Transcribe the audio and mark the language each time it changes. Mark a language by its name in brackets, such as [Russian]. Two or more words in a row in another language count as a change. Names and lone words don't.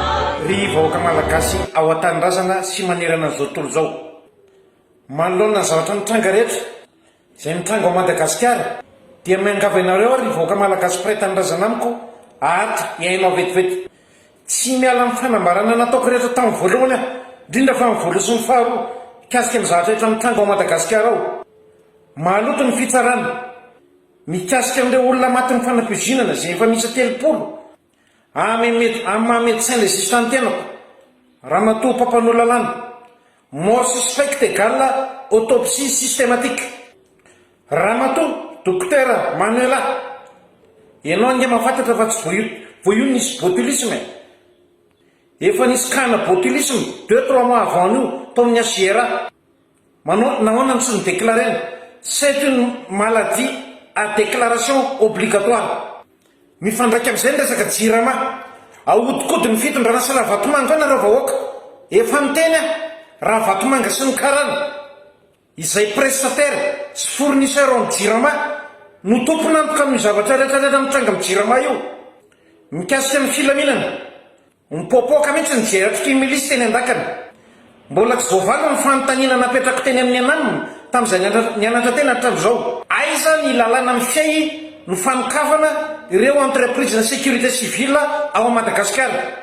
[Malagasy] ry vahoaka malagasy ao an-tanindrazana sy manerana zao tontolo zao manoloana ny zavatra mitranga rehetra izay mitranga ao Madagasikara dia miangava ianareo ary vahoaka malagasy mpiray tanindrazana amiko ahatra iainao vetivety tsy miala amin'ny fanambarana nataoko rehetra tamin'ny voalohany aho indrindra fa amin'ny voalo sy ny faharoa mikasika ny zavatra rehetra mitranga ao Madagasikara ao mahaloto ny fitsarana mikasika amin'ireo olona matin'ny fanam-pizinana izay efa misy 30 amin'ny maha- [French] médecin légiste [Malagasy] tenako ramatoa mpampanao lalàna [French] mort suspect égale autopsie systématique [Malagasy] ramatoa docteur Manuela ianao nge mahafantatra fa tsy voio nisy botulisme efa nisy kana botulisme 2-3 [French] mois avant nous [Malagasy] tao amin'ny asiera nahoana ny tsy ny déclarena c'est [French] une maladie à déclaration obligatoire [Malagasy] mifandraiky amin'izay ny resaka jirama ahodikody ny fitondrana sy raha vatomanga ao nareo vahoaka efa miteny a raha vatomanga sy ny karana izay prestataire sy fournisseur amin'ny jirama no tompona antoka amin'ny zavatra rehetrarehetra mitranga amin'ny jirama io mikasika ny filaminana mipoapoaka mihitsy ny jeratriky milisy teny andakana mbola tsy voavalo ny fanontaniana napetrako teny amin'ny anamina tamin'izay nianatra tena hatramin'izao aiza ny lalàna amin'ny fiay no fanokafana ireo entreprise na [French] sécurité civile [Malagasy] ao Madagasikara